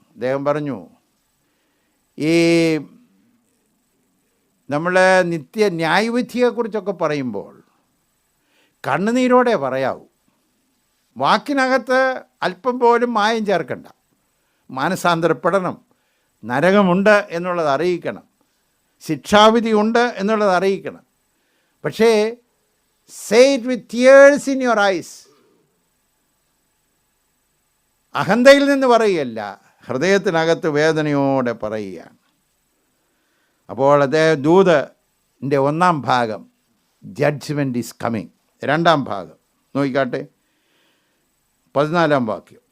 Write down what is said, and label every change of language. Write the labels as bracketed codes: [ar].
[ml] അദ്ദേഹം പറഞ്ഞു, ഈ നമ്മൾ നിത്യ ന്യായവിധിയെക്കുറിച്ചൊക്കെ പറയുമ്പോൾ കണ്ണുനീരോടെ പറയാവൂ. വാക്കിനകത്ത് അല്പം പോലും മായം ചേർക്കണ്ട. മാനസാന്തരപ്പെടണം, നരകമുണ്ട് എന്നുള്ളത് അറിയിക്കണം, ശിക്ഷാവിധി ഉണ്ട് എന്നുള്ളത് അറിയിക്കണം. പക്ഷേ [en] say it with tears in your eyes. [ml] അഹന്തയിൽ നിന്ന് പറയുകയല്ല, ഹൃദയത്തിനകത്ത് വേദനയോടെ പറയുകയാണ്. അപ്പോൾ ദൂതൻ്റെ ഒന്നാം ഭാഗം [en] Judgement is coming. [ml] രണ്ടാം ഭാഗം നോക്കിക്കാട്ടെ, 14 വാക്യം.